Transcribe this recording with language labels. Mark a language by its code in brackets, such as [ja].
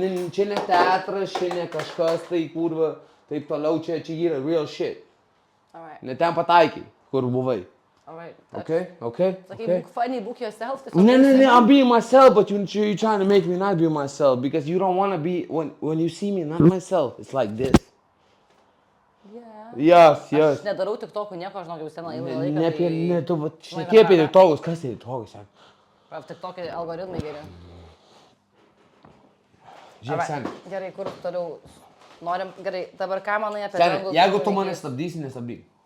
[lt] Čia ne teatras, čia ne kažkas, tai kurva, taip toliau, čia yra [en] real shit. All right. [lt] Ne ten pataikai, kur buvai. [en] All right. Okay. Like, book funny, book yourself. No, I'm being myself, but you're trying to make me not be myself because you don't want to be, when you see me not myself, it's like this. Yeah. Yes. [lt] Aš nedarau TikTokų nieko, aš žinau, jau seną ilgą laiką. Tu šnekė apie TikTokus, kas tai TikTokus, seniai? TikTok'ai algoritmai geri. Žiūrėk, seniai. Gerai, kur toliau norim, gerai, dabar ką manai apie Seniai, jeigu tu mane stabdysi, nestabdyk.